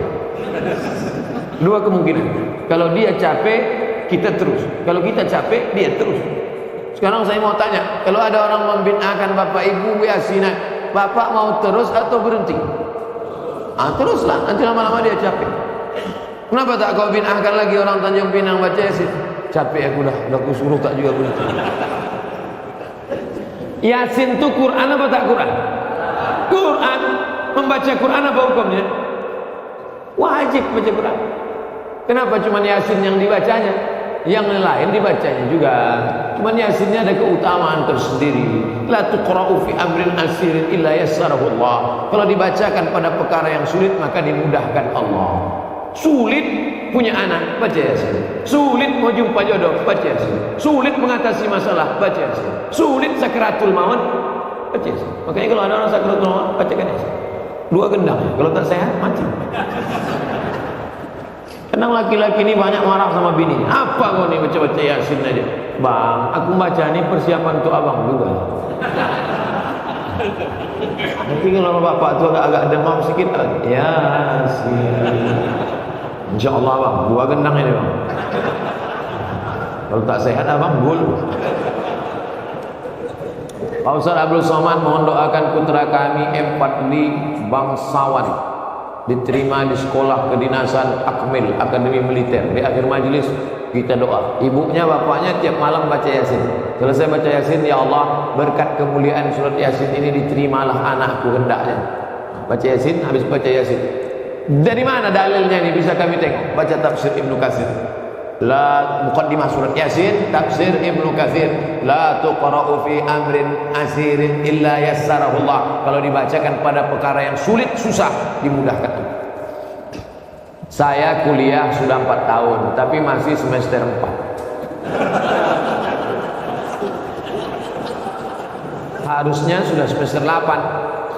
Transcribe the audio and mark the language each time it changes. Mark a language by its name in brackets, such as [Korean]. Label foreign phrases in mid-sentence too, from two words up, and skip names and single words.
[Indonesian] Dua kemungkinan. Kalau dia capek, kita terus. Kalau kita capek, dia terus. Sekarang saya mau tanya, kalau ada orang membid'ahkan Bapak Ibu Yasinan, Bapak mau terus atau berhenti? Teruslah, nanti lama-lama dia capek. Kenapa tak kau bid'ahkan lagi orang Tanjung Pinang baca Yasin? Capek aku dah aku suruh tak juga berhenti. Yasin itu Quran apa tak Quran? Quran. Membaca Quran apa hukumnya? Wajib baca Quran. Kenapa cuma Yasin yang dibacanya? Yang lain dibacanya juga. Cuma Yasinnya ada keutamaan tersendiri. [Arabic] La tuqra'u fi amrin asirin illa yassarahu Allah. [Indonesian] Kalau dibacakan pada perkara yang sulit maka dimudahkan Allah. Sulit punya anak, baca Yasin. Sulit mau jumpa jodoh, baca Yasin. Sulit mengatasi masalah, baca Yasin. Sulit sakratul maut, baca Yasin. Makanya kalau ada orang sakratul maut, bacakan Yasin. Dua gendang, kalau tak sehat mati. Kadang laki-laki ini banyak marah sama bini. Apa kau ni baca-baca Yasin aja? Bang, aku baca ni persiapan untuk abang juga. Nanti kalau bapak tu agak demam sikit, Yasin. InsyaAllah bang, dua gendang ini bang. Kalau tak sehat abang gul. Pak Ustaz Abdul Somad mohon doakan putra kami Empatli bangsawan diterima di sekolah kedinasan Akmil Akademi Militer. Di akhir majelis kita doa. Ibunya bapaknya tiap malam baca Yasin. Selesai baca Yasin, ya Allah berkat kemuliaan surat Yasin ini diterimalah anakku hendaknya. Baca Yasin, habis baca Yasin. Dari mana dalilnya ini bisa kami tengok? Baca tafsir Ibnu Katsir. La muqaddimah surat Yasin, tafsir Ibnu Katsir. [Arabic] La tuqra'u fi amrin asirin illa yassarahullah. [Indonesian] Kalau dibacakan pada perkara yang sulit, susah, dimudahkan. Saya kuliah sudah 4 tahun, tapi masih semester 4. Harusnya sudah semester 8.